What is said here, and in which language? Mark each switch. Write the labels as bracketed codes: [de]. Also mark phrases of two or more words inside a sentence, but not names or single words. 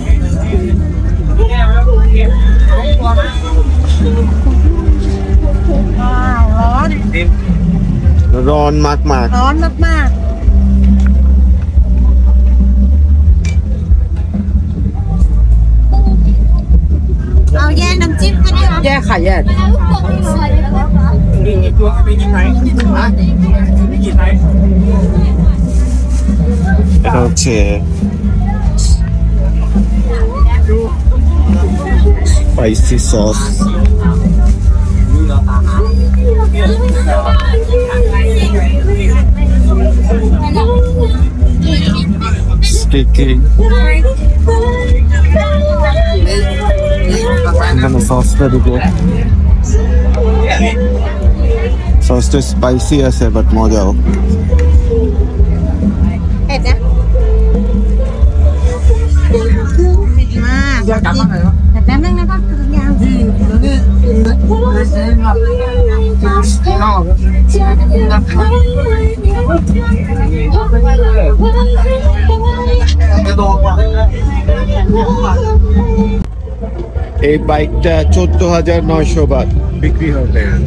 [th] ร้อนมากๆ ร้อนมาก ๆเอาแยกน้ำจิ้มกันได้ไหม ๆแยกค่ะแยก [bn] এটা হচ্ছে [en] spicy sauce. [bn] স্টিকি এখানে সসটা দিব। সসটা স্পাইসি আছে বাট মজাও। [th] เผ็ดนะมากแต่แป๊บนึงนะครับทุกอย่าง [bn] এই বাইকটা 14,900 বাট বিক্রি হবে।